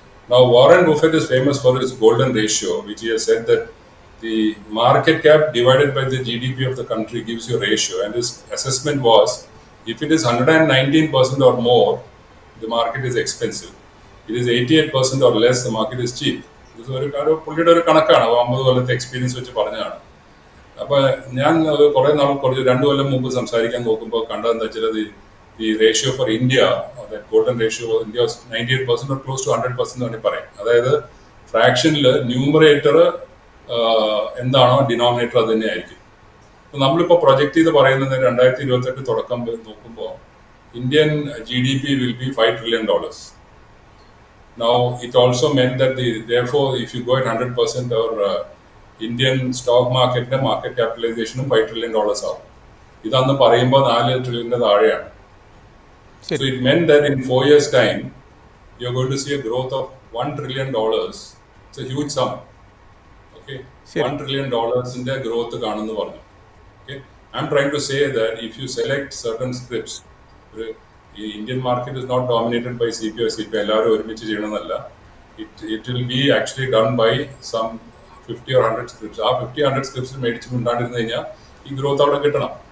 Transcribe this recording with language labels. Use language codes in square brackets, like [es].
[en] Now Warren Buffett is famous for his golden ratio, which he has said that the market cap divided by the GDP of the country gives you a ratio, and his assessment was, if it is 119% or more, the market is expensive. It is 88% or less, the market is cheap. [ml] ഇത് പുള്ളിയുടെ ഒരു കണക്കാണ്, 50 കൊല്ലത്തെ experience വെച്ച് പറഞ്ഞതാണ്. അപ്പോൾ ഞാൻ കുറേ 2 കൊല്ലം മുമ്പ് സംസാരിക്കാൻ നോക്കുമ്പോൾ കണ്ടതെന്താ വെച്ചാൽ, ഈ ratio for India, golden ratio India 98% [en] or close to 100% [ml] എന്ന് വേണ്ടി പറയാം. അതായത് ഫ്രാക്ഷനിൽ ന്യൂമറേറ്റർ എന്താണോ ഡിനോമിനേറ്റർ അത് തന്നെ ആയിരിക്കും. നമ്മളിപ്പോൾ പ്രൊജക്ട് ചെയ്ത് പറയുന്നത് 2028 തുടക്കം നോക്കുമ്പോൾ Indian [en] GDP will be $5 trillion. Now, it also meant that therefore, if you go at 100%, our Indian stock market capitalization $5 trillion [ml] ആവും. ഇതന്ന് പറയുമ്പോൾ 4 trillion താഴെയാണ്. [en] So it meant that in 4 years' time, you're going to see a growth of $1 trillion. It's a huge sum. Okay, $1 trillion in their growth [ml] കാണുന്നു പറഞ്ഞു. [en] Okay, I'm trying to say that if you select certain scripts, the Indian market is not dominated by CPO. [ml] എല്ലാവരും ഒരുമിച്ച് ചെയ്യണമെന്നല്ല. [en] It will be actually done by some 50 or 100 scripts. [ml] ആ 50-100 scripts മേടിച്ച് ഉണ്ടാണ്ടിരുന്നു കഴിഞ്ഞാൽ ഈ growth അവിടെ കിട്ടണം.